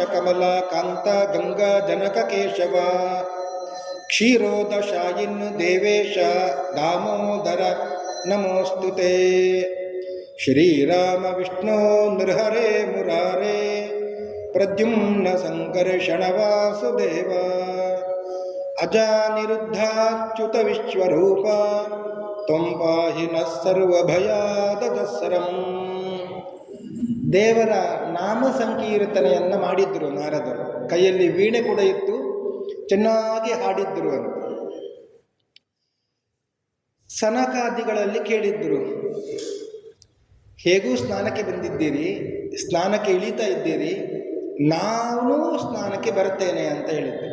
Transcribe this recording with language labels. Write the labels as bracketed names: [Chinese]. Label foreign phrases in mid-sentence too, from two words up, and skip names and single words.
[Sanskrit] ಕಮಲ ಕಾಂತ ಗಂಗಾ ಜನಕ ಕೇಶವ ಕ್ಷೀರೋದಶಾಯಿನ್ ದೇವೇಶ ದಾಮೋದರ ನಮೋಸ್ತುತೆ ಶ್ರೀರಾಮ ವಿಷ್ಣು ನೃಹರೇ ಮುರಾರೇ ಪ್ರದ್ಯುಮ್ನ ಸಂಕರ್ಷಣ ವಾಸುದೇವ ಅಜಾನಿರುದ್ಧಾಚ್ಯುತ ವಿಶ್ವರೂಪ ತ್ವಂ ಪಾಹಿ ನಃ ಸರ್ವಭಯಾದಸರಂ. [Kannada] ದೇವರ ನಾಮ ಸಂಕೀರ್ತನೆಯನ್ನು ಮಾಡಿದ್ರು ನಾರದರು. ಕೈಯಲ್ಲಿ ವೀಣೆ ಕೂಡ ಇತ್ತು, ಚೆನ್ನಾಗಿ ಹಾಡಿದ್ರು ಅಂತ. ಸನಕಾದಿಗಳಲ್ಲಿ ಕೇಳಿದ್ರು, ಹೇಗೂ ಸ್ನಾನಕ್ಕೆ ಬಂದಿದ್ದೀರಿ, ಸ್ನಾನಕ್ಕೆ ಇಳಿತಾ ಇದ್ದೀರಿ, ನಾನು ಸ್ನಾನಕ್ಕೆ ಬರ್ತೇನೆ ಅಂತ ಹೇಳಿದ್ದರು.